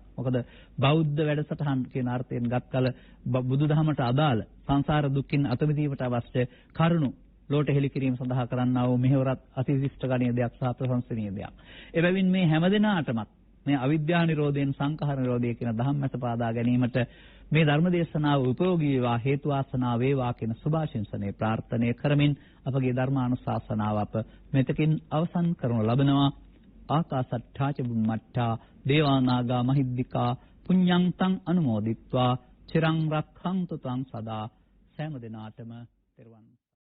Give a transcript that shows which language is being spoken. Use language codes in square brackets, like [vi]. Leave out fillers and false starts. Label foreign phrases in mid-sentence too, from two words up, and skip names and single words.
[si] මොකද බෞද්ධ වැඩසටහන් කියන අර්ථයෙන් ගත්කල බුදුදහමට අදාළ සංසාර දුක්ඛින් අත මිදීමට අවශ්‍ය කරුණු ලෝට හෙළි කිරීම සඳහා කරන්නා වූ මෙහෙවරත් අතිවිශිෂ්ට ගණීය දෙයක් සහ ප්‍රශංසනීය දෙයක්. එබැවින් මේ හැමදෙනාටමත් මේ අවිද්‍යා නිරෝධයෙන් සංඛාර නිරෝධය කියන ධම්මස පාදා ගැනීමට මේ ධර්ම දේශනාව උපයෝගී වේවා හේතු වාසනා වේවා කියන සුභාශිංසනයේ ප්‍රාර්ථනා කරමින් අපගේ ධර්මානුශාසනාව අප මෙතකින් අවසන් කරනු ලබනවා. [pi] ආකාසට්ඨා ච බුම්මට්ඨා දේවානාගා මහිද්దికා පුඤ්ඤන්තං අනුමෝදිත්වා චිරං රක්ඛන්තු තං සදා. [si] සෑම දිනාටම තෙරුවන්